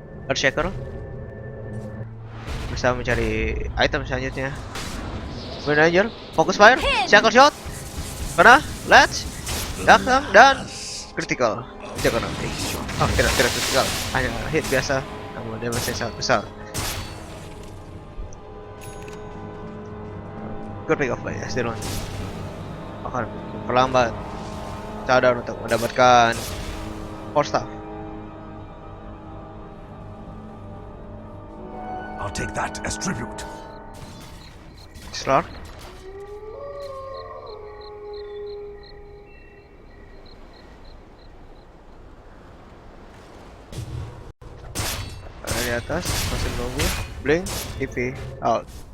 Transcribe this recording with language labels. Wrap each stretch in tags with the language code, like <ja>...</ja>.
<id>Earthshaker bisa mencari item selanjutnya. Wind Ranger fokus fire, Shackle Shot kena, latch, Darknam dan critical. Jangan nanti. Oh, tidak critical, hanya hit biasa, namun damage yang sangat besar.</id> <en>Good pick off by SD Ronin.</en> <id>Akan perlambat Sadar untuk mendapatkan Force Staff.</id> <en>I'll take that as tribute.</en> <id>Slark ada di atas, masih menunggu. Blink, TP, out.</id>